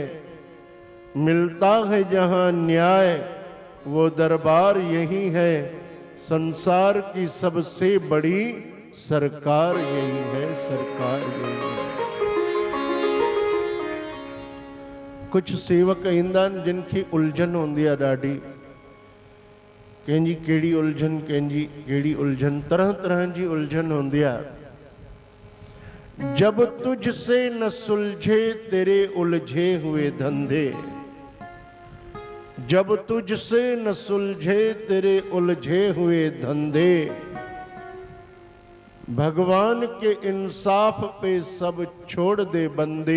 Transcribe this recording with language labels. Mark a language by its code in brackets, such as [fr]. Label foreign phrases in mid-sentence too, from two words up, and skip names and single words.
[hi] मिलता है जहाँ न्याय वो दरबार यही है। संसार की सबसे बड़ी सरकार यही है, सरकार यही है। [sd] कुछ सेवक ईंदा आहिनि जिनकी उलझन होंदी आहे ॾाढी। कंहिंजी कहिड़ी उलझन, कंहिंजी कहिड़ी उलझन, तरह तरह जी उलझन होंदी आहे। [hi] जब तुझसे न सुलझे तेरे उलझे हुए धंधे, जब तुझसे न सुलझे तेरे उलझे हुए धंधे, भगवान के इंसाफ पे सब छोड़ दे बंदे।